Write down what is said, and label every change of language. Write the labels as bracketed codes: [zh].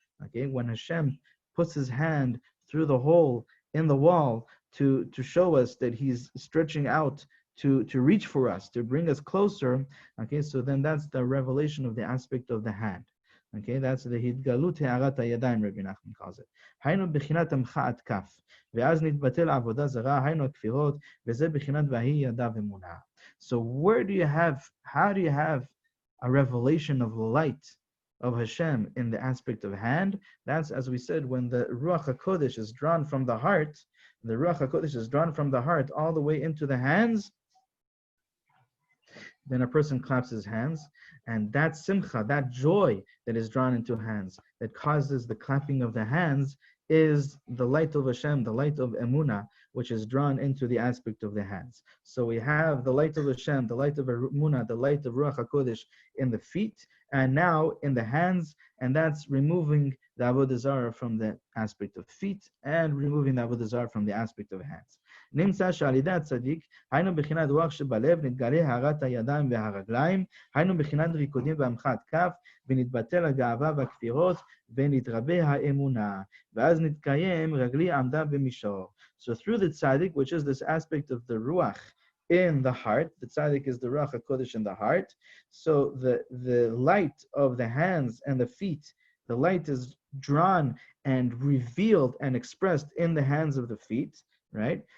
[en] Okay, when Hashem puts his hand through the hole in the wall to show us that he's stretching out to reach for us, to bring us closer. Okay, so then that's the revelation of the aspect of the hand. Okay, that's the [he] התגלות הארת הידיים, [en] Rabbi Nachman calls it. [he] היינו בחינת עמך עד כף, ואז נתבטל עבודה זרה, היינו הכפירות, וזה בחינת והיא ידע ואמונה. [en] So how do you have a revelation of the light of Hashem in the aspect of hand? That's, as we said, when the Ruach HaKodesh is drawn from the heart, the Ruach HaKodesh is drawn from the heart all the way into the hands, then a person claps his hands, and that simcha, that joy that is drawn into hands, that causes the clapping of the hands, is the light of Hashem, the light of Emunah, which is drawn into the aspect of the hands. So we have the light of Hashem, the light of Emunah, the light of Ruach HaKodesh in the feet, and now in the hands, and that's removing the Avodah Zarah from the aspect of feet, and removing the Avodah Zarah from the aspect of hands. [he] נמצא שעל ידי הצדיק, היינו בחינת רוח שבלב, נתגלה הארת הידיים והרגליים, היינו בחינת ריקודים ועמחת כף, ונתבטל הגאווה והכפירות, ונתרבה האמונה, ואז נתקיים רגלי עמדה במישור. [en] So through the tzaddik, which is this aspect of the ruach in the heart, the tzaddik is the ruach HaKodesh in the heart, so the light of the hands and the feet, the light is drawn and revealed and expressed in the hands of the feet, right?